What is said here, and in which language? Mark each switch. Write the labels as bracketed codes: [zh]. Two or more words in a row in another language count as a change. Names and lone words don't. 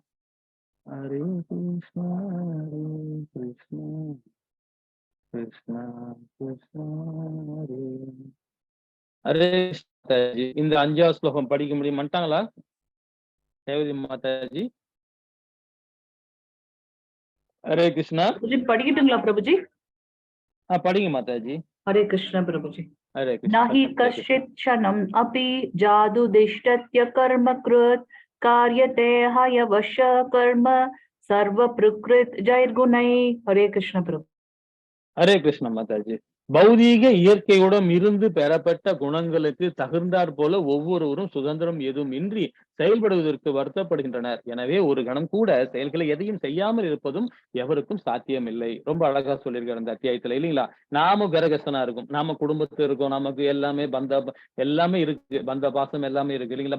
[ta] ஹரே கிருஷ்ணா, ஹரே கிருஷ்ணா, கிருஷ்ணா கிருஷ்ணா ஹரே ஹரே மாதாஜி. இந்த 5வது ஸ்லோகம் படிக்க முடியுமாட்டாங்களா? ரேவதி மாதாஜி. ஹரே கிருஷ்ணா. படிக்கட்டுங்களா பிரபுஜி? படிங்க மாதாஜி. [hi] हरे कृष्ण प्रभुजी। हरे कृष्ण। [sa] नहि कश्चित् क्षणम् अपि जादुदिष्टत्य कर्म कृत् कार्यते हयवश कर्म सर्व प्रकृत जैर्गुणै। [hi] हरे कृष्ण प्रभु। [ta] ஹரே கிருஷ்ண மாதாஜி. பௌதீக இயற்கையுடன் இருந்து பெறப்பட்ட குணங்களுக்கு தகுந்தாற் போல ஒவ்வொருவரும் சுதந்திரம் எதுவும் இன்றி செயல்படுவதற்கு வருத்தப்படுகின்றனர். எனவே ஒரு கணம் கூட செயல்களை எதையும் செய்யாமல் இருப்பதும் எவருக்கும் சாத்தியம் இல்லை. ரொம்ப அழகா சொல்லியிருக்காரு அந்த அத்தியாயத்துல இல்லைங்களா? நாம கிரகஸ்தனா இருக்கும், நாம குடும்பத்துல இருக்கோம், நமக்கு எல்லாமே எல்லாமே இருக்கு, பந்த பாசம் எல்லாமே இருக்கு இல்லைங்களா?